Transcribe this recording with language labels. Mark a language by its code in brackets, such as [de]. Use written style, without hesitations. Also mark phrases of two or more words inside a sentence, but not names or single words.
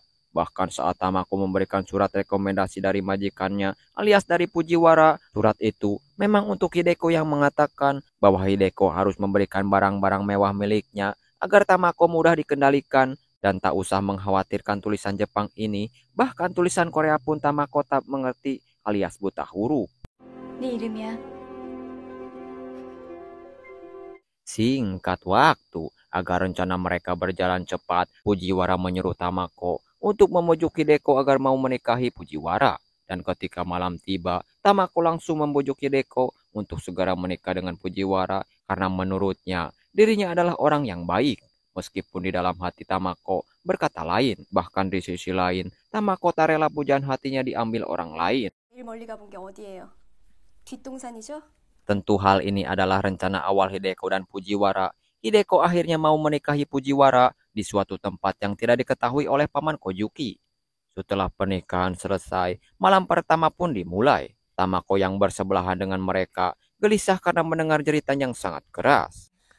[id] Bahkan saat Tamako memberikan surat rekomendasi dari majikannya alias dari Fujiwara, surat itu memang untuk Hideko yang mengatakan bahwa Hideko harus memberikan barang-barang mewah miliknya agar Tamako mudah dikendalikan dan tak usah mengkhawatirkan tulisan Jepang ini. Bahkan tulisan Korea pun Tamako tak mengerti alias buta huruf. [ko] 네 이름이야. [id] Singkat waktu, agar rencana mereka berjalan cepat, Fujiwara menyuruh Tamako untuk membujuk Hideko agar mau menikahi Fujiwara. Dan ketika malam tiba, Tamako langsung membujuk Hideko untuk segera menikah dengan Fujiwara karena menurutnya dirinya adalah orang yang baik. Meskipun di dalam hati Tamako berkata lain, bahkan di sisi lain, Tamako tak rela pujaan hatinya diambil orang lain. [ko] 제일 멀리 가본 게 어디예요? 뒷동산이죠? [id] Tentu hal ini adalah rencana awal Hideko dan Fujiwara. Hideko akhirnya mau menikahi Fujiwara di suatu tempat yang tidak diketahui oleh paman Kojuki. Setelah pernikahan selesai, malam pertama pun dimulai. Tamako yang bersebelahan dengan mereka gelisah karena mendengar jeritan yang sangat keras.